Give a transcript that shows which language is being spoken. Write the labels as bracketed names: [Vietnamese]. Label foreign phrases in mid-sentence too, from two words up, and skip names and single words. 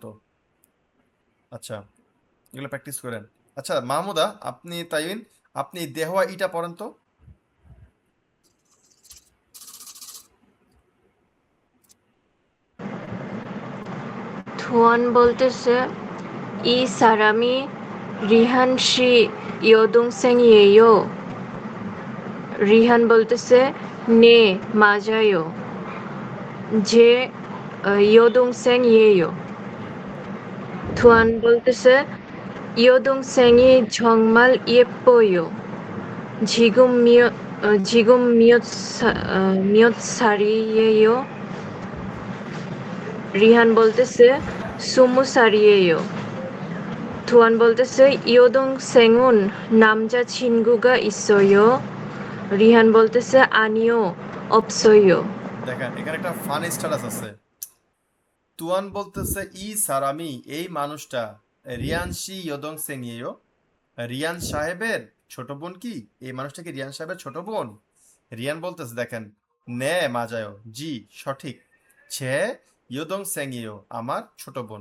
[Bangla] আচ্ছা, এগুলো প্র্যাকটিস করেন। আচ্ছা মাহমুদা, আপনি তাইন, আপনি দেহওয়া ইটা পড়েন তো। [Korean] ধোঁয়ান বলতেছে 이 사람이 리한 씨 여동생이에요. 리한 বলতেছে 네, 맞아요. 제 여동생이에요. ধোঁয়ান বলতেছে 여동생이 정말 예뻐요. 지금 몇 살이에요? [Bangla] রিহান বলতেছে 20살이에요. [Korean] ধোঁয়ান বলতেছে 여동생은 남자친구가 있어요. রিহান বলতেছে 아니요, 없어요. [Bangla] দেখেন এখানে একটা ফান স্ট্যাটাস আছে। তুয়ান বলতেছে [Korean] 이 사람이, [Bangla] এই মানুষটা, [Korean] 리안 씨 여동생이에요, [Bangla] রিয়ান সাহেবের ছোট বোন কি? এই মানুষটা কি রিয়ান সাহেবের ছোট বোন? রিয়ান বলতেছে দেখেন, [Korean] 네 맞아요, [Bangla] জি সঠিক, [Korean] 제 여동생이에요, [Bangla] আমার ছোট বোন।